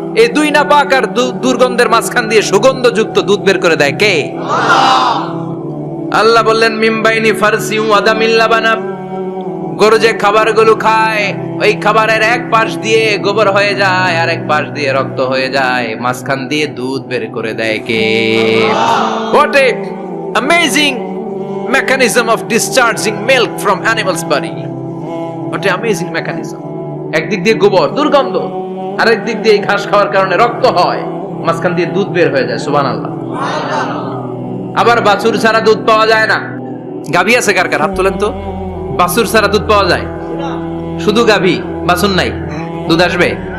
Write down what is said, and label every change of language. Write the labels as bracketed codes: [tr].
[bn] এই দুই নাপাক আর দুর্গন্ধের মাঝখান দিয়ে সুগন্ধযুক্ত দুধ বের করে দেয় কে? আল্লাহ বললেন [ar] মিমবাইনি ফারসিম ওয়া দামিল লাবানা, [bn] গরু যে খাবারগুলো খায় ওই খাবারের এক পাশ দিয়ে গোবর হয়ে যায় আর এক পাশ দিয়ে রক্ত হয়ে যায়, মাঝখান দিয়ে দুধ বের করে দেয় কে? [en] What a amazing mechanism of discharging milk from animal's body. What a amazing mechanism. [bn] একদিক দিয়ে গোবর দুর্গন্ধ, আরেক দিক দিয়ে ঘাস খাওয়ার কারণে রক্ত হয়, মাঝখান দিয়ে দুধ বের হয়ে যায়। সুবহানাল্লাহ। আবার বাছুর ছাড়া দুধ পাওয়া যায় না। গাভী আছে কার কার? হাত তোলেন তো। বাছুর ছাড়া দুধ পাওয়া যায়? শুধু গাভী, বাছুর নাই, দুধ আসবে?